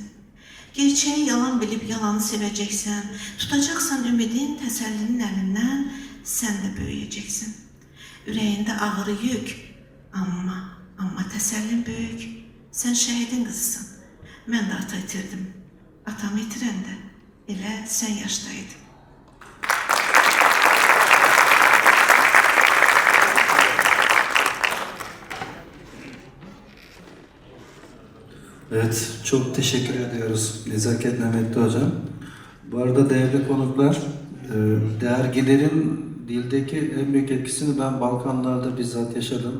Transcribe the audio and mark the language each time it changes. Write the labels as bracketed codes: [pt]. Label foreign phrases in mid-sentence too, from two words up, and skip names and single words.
[az] Gerçəyi yalan bilib yalanı sevəcəksən, tutacaqsan ümidin təsəllinin əlindən, sən də böyüyəcəksən. Ürəyində ağrı yük, amma təsəllin böyük. Sən şəhidin qızısan. Mən də ata itirdim. Atamı itirəndə elə sən yaşdaydın. [tr] Evet, çok teşekkür ediyoruz Nezaket Mehmetli Hocam. Bu arada değerli konuklar, dergilerin dildeki en büyük etkisini ben Balkanlarda bizzat yaşadım.